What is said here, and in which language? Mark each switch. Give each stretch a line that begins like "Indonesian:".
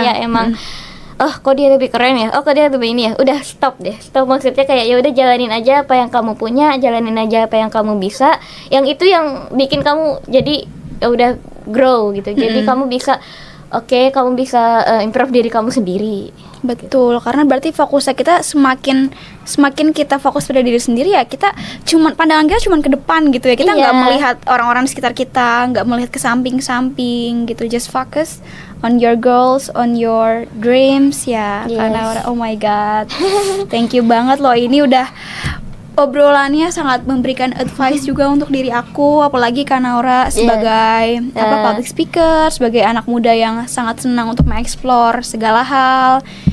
Indonesian: kayak emang oh kok dia lebih keren ya, oh kok dia lebih ini ya, udah stop maksudnya kayak ya udah jalanin aja apa yang kamu punya, jalanin aja apa yang kamu bisa, yang itu yang bikin kamu jadi ya udah grow gitu, jadi kamu bisa oke, kamu bisa improve diri kamu sendiri. Betul, karena berarti fokusnya kita semakin kita fokus pada diri sendiri ya, kita pandangan kita cuman ke depan gitu ya. Kita nggak melihat orang-orang di sekitar kita, nggak melihat ke samping-samping gitu.
English: Just focus on your goals, on your dreams ya.
Indonesian: Karena
English: oh my god, thank you
Indonesian: banget loh, ini udah obrolannya sangat memberikan advice juga untuk diri aku, apalagi Kanaura sebagai public speaker, sebagai anak muda yang sangat senang untuk mengeksplor segala hal.